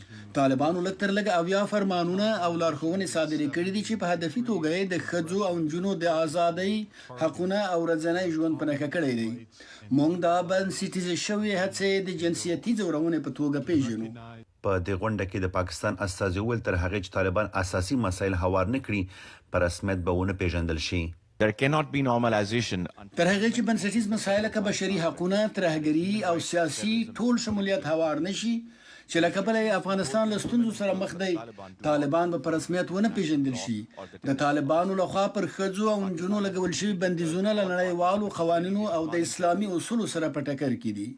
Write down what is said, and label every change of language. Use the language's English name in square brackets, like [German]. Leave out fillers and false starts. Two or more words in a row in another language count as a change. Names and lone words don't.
[Pashto] طالبانو لږ تر لږه 80 فرمانونه او لارښوونې صادرې کړې دي چې په هدفي توګه د ښځو او نجونو د ازادۍ حقونه او ورځنی ژوند په نښه کړی دی. موږ دا بنسټیزې شوې هڅې د جنسیتي ځورونې په توګه پیژنو. په دې غونډه کې د پاکستان استازي وویل تر هغې چې طالبان اساسي مسایل هوار نه کړي په رسمیت به ونه پیژندل شي. [English] There cannot be normalization. [Pashto] تر هغې چې بنسټیز مسایل لکه بشري حقونه، ترهګري او سیاسي ټول شمولیت هوار نشي چې له کبله افغانستان له ستونزو سره مخ دی، طالبان به په رسمیت ونه پیژندل شي. د طالبانو لخوا پر ښځو او نجونو لګول شوي بندیزونه له نړیوالو قوانینو او د اسلامي اصولو سره په ټکر کې دي.